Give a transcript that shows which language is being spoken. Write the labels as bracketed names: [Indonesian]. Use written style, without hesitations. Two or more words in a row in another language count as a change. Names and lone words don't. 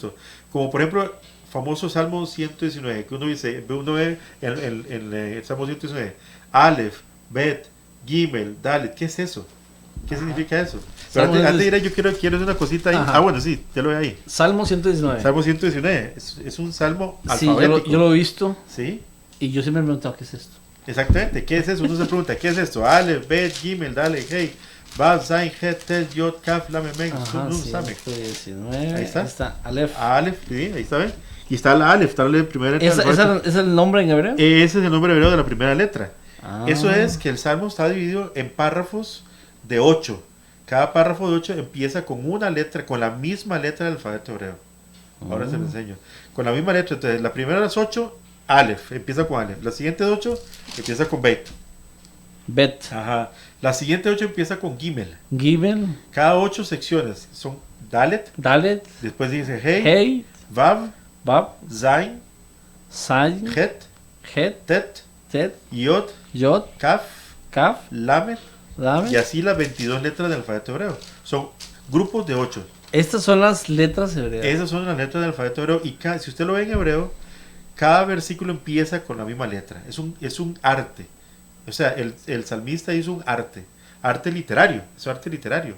[Spanish] Como por ejemplo, famoso Salmo 119, que uno dice, uno ve en el Salmo 119, Aleph, Bet, Gimel, Dalet, ¿qué es eso? ¿Qué significa eso? Pero antes de ir, yo quiero hacer una cosita ahí. Ajá. Bueno, sí, ya lo ve ahí. Salmo 119. Salmo 119, es un salmo Sí, alfabético. yo lo he visto Sí, y yo siempre me he preguntado qué es esto. exactamente, ¿qué es eso? Uno se pregunta, ¿qué es esto? Aleph, Bet, Gimel, Dalet, Hey, Bab, Zain, Het, Tet, Yod, Kaf, Lamed, Mem, Ajá, Nun, Samek. 119. Ahí está. Aleph. Aleph, sí, ahí está, ¿ven? Y está la Aleph, está la primera letra. ¿Esa es el nombre en hebreo? Ese es el nombre hebreo de la primera letra. Ah. Eso es que el salmo está dividido en párrafos de 8. Cada párrafo de 8 empieza con una letra, con la misma letra del alfabeto hebreo. Ahora se lo enseño. Con la misma letra. Entonces, la primera de las 8, Aleph, empieza con Aleph. La siguiente de 8 empieza con Bet. Bet. Ajá. La siguiente 8 empieza con Gimel. Gimel. Cada 8 secciones son Dalet. Dalet. Después dice Hey, Hey. Vav, Bab. Zain, Zayin. Het, Het. Tet, Tet. Yod, Yod. Kaf, Kaf. Lamed. Lamed. Y así las 22 letras del alfabeto hebreo. Son grupos de 8. Estas son las letras hebreas. Esas son las letras del alfabeto hebreo. Y si usted lo ve en hebreo, cada versículo empieza con la misma letra. Es un arte. O sea, el salmista hizo un arte. Arte literario. Es arte literario.